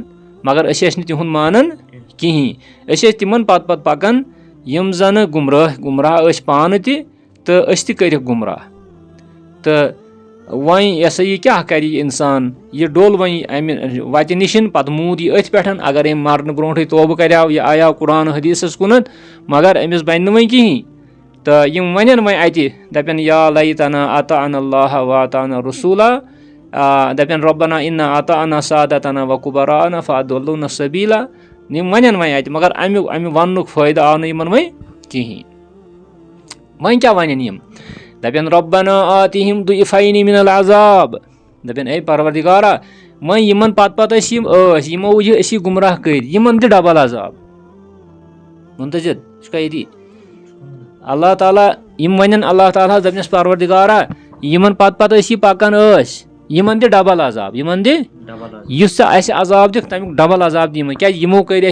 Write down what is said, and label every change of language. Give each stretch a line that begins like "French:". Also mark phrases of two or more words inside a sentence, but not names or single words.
Kashmiri: مگر أسۍ ٲسۍ نہٕ تِہُنٛد مانان کِہیٖنۍ أسۍ ٲسۍ تِمن پَتہٕ پَکان یِم زَنہٕ گُمراہ ٲسۍ پانہٕ تہِ تہٕ أسۍ تہِ کٔرِکھ گُمراہ تہٕ وۄنۍ یہِ ہسا یہِ کیٛاہ کَرِ یہِ اِنسان یہِ ڈوٚل وۄنۍ اَمہِ وَتہِ نِش پَتہٕ موٗد یہِ أتھۍ پٮ۪ٹھ اگر أمۍ مَرنہٕ برونٛٹھٕے توبہٕ کَریو یہِ آیاو قرآن حدیٖثَس کُنَتھ مگر أمِس بَنہِ نہٕ وۄنۍ کِہیٖنۍ تہٕ یِم وَنن وۄنۍ اَتہِ دَپن
Arabic: یا لیتنا اطعنا اللہ واطعنا رسوٗلا
Kashmiri: دَپن
Arabic: ربنا انا اطعنا سادتنا وكبراءنا فاضلونا السبيلا
Kashmiri: یِم وَنن وۄنۍ اَتہِ مگر اَمہِ وَننُک فٲیدٕ آو نہٕ یِمن وۄنۍ کِہیٖنۍ وۄنۍ کیٛاہ وَنن یِم دَپن ربنا
Arabic: آتِہِم ضعفین من العذاب
Kashmiri: دَپن اے پروردگارا وۄنۍ یِمن پَتہٕ أسۍ یِمو أسۍ یہِ گُمراہ کٔرۍ یِمن دِ ڈبل عذاب مُنتظر چھُکھا ییٚتی اللہ تعالیٰ یِم وَنن اللہ تعالیٰ دَپنَس پروردگارا یِمن پَتہٕ أسۍ یہِ پَکان ٲسۍ یِمن دِ ڈبل عذاب یِمن دِ یُس ژٕ اَسہِ عذاب دِکھ تَمیُک ڈبل عذاب دِ یِمن کیٛازِ یِمو کٔرۍ